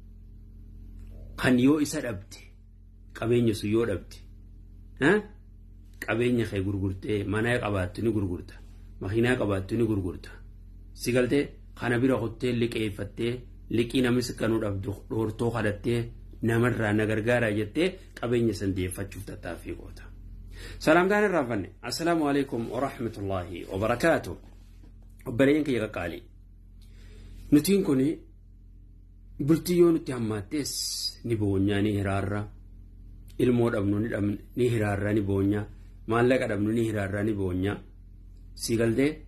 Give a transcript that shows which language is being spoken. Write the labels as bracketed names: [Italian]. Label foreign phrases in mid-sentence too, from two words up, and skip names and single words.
[Oromo] kan yoo isa dhabde qabeenya sun yoo dhabde qabeenya kee gurgurtee mana qabaattu ni gurgurta makiinaa qabaattu ni gurgurta sigaltee kana bira qottee liqeeffattee liqii namis kanuu dhabdu dhoortoo kadhattee namarraa na gargaaraa jettee qabeenya san deeffachuuf tattaaffii goota. Salaamtaan irraa fanne [Arabic] السلام عليكم ورحمة الله وبركاته. [Oromo] Obboleeyyan kiyya qaqqaalii nutiin kuni bultii yoo nutti hammaattees ni boonyaa ni hiraarra ilmoo dhabnu ni hiraarra ni boonyaa maallaqa dhabnu ni hiraarra ni boonyaa sigaltee